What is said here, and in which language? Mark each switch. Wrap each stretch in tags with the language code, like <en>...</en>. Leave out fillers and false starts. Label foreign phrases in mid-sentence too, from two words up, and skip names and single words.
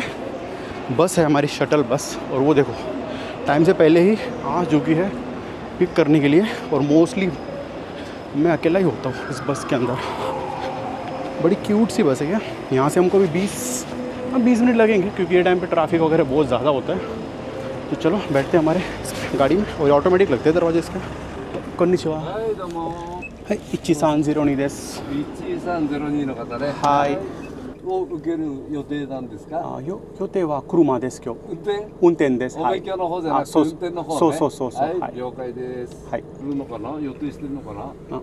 <hi>बस है हमारी शटल बस, और वो देखो टाइम से पहले ही आ चुकी है पिक करने के लिए। और मोस्टली मैं अकेला ही होता हूँ इस बस के अंदर। बड़ी क्यूट सी बस है क्या। यहाँ से हमको भी 20 मिनट लगेंगे, क्योंकि ये टाइम पे ट्रैफिक वगैरह बहुत ज़्यादा होता है। तो चलो बैठते हैं हमारे गाड़ी में, और ऑटोमेटिक लगते हैं दरवाजे इसका।</hi> <ja>konnichiwa。はい、1302です。 1302の方ね。はい。を受ける予定なんですか？予定は車です今日。運転です。お勉強の方じゃなくて運転の方ね。そう。はい、了解です。はい。来るのかな？予定してるのかな？</ja>